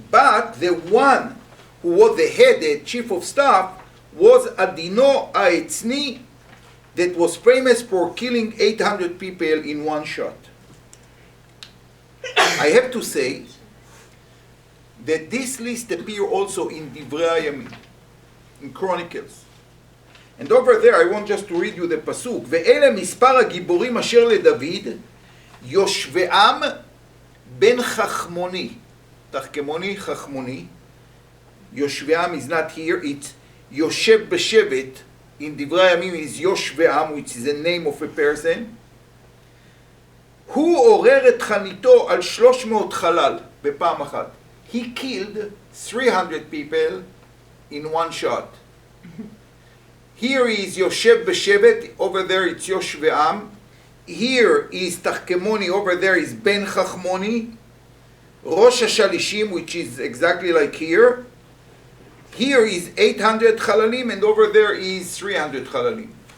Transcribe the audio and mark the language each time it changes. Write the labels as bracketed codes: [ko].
[en] But the one who was the head, the chief of staff, was Adino HaEtzni, that was famous for killing 800 people in one shot. I have to say that this list appears also in Divrei Hayamim, in Chronicles. And over there, I want just to read you the pasuk. [he] ואלה מספר הגיבורים אשר לדוד, יושבעם בן חכמוני. תחכמוני, חכמוני. [en] יושבעם is not here, it's יושב בשבט. In Divrei Hayamim is יושבעם, which is the name of a person. [he] הוא עורר את חניתו על 300 חלל בפעם אחת. [en] He killed 300 people in one shot. Here is Yoshev B'Shevet, over there it's Yoshve'am. Here is Tachkemoni, over there is Ben Chachmoni. Rosh HaShalishim, which is exactly like here. Here is 800 Chalalim, and over there is 300 Chalalim.